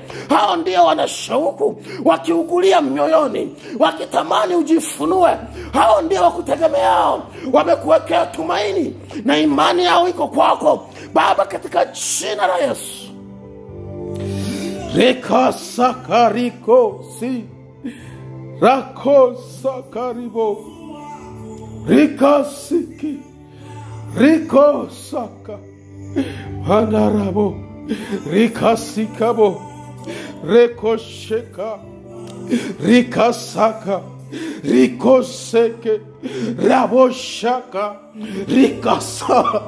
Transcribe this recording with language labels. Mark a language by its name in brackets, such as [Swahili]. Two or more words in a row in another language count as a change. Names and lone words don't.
[Swahili] Hao ndio wana shauku, wakiugulia mioyoni, wakitamani ujifunue. Hao ndio wakutegemeao, wamekuwekea tumaini na imani yao iko kwako Baba, katika jina la Yesu. Reka sakariko si rako sakaribo rika siki riko saka panarabo rika sikabo reko sheka rika saka riko seke rabo shaka rika sa